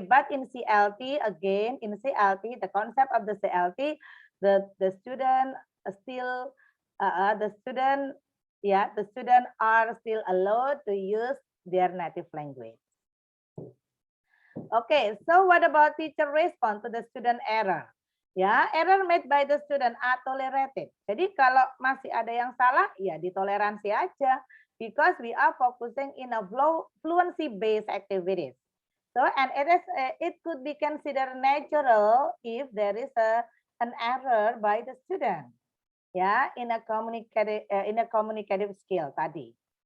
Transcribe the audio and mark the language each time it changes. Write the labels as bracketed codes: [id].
[en] But in CLT, again, in CLT, the concept of the CLT, the student still, the student are still allowed to use their native language. Okay, so what about teacher response to the student error? Ya, error made by the student are tolerated. [id] Jadi kalau masih ada yang salah, ya ditoleransi aja. [en] Because we are focusing in a fluency-based activities. So, and it could be considered natural if there is an error by the student. Ya, in a communicative skill tadi.